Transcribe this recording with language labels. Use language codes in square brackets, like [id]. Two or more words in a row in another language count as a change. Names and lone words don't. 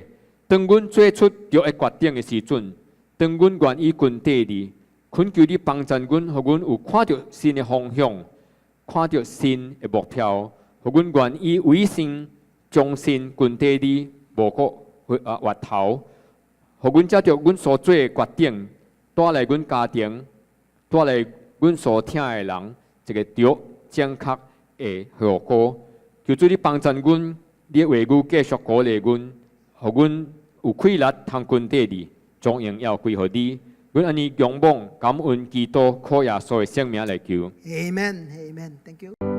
[nan] 當阮做出對的決定的時陣，當阮願意跟地你，懇求你幫助阮，互阮有看到新的方向，看到新的目標，互阮願意委身忠心跟地你，無個滑頭，互阮接着阮所做的決定，帶來阮家庭，帶來阮所聽的人一個對正確的效果。求主你幫助阮，你的話語繼續鼓勵阮，互阮有氣力通跟地你，將榮耀歸予你。阮安尼仰望、感恩、祈禱，靠耶穌的聖名來求。 [en] Amen. Amen. Thank you.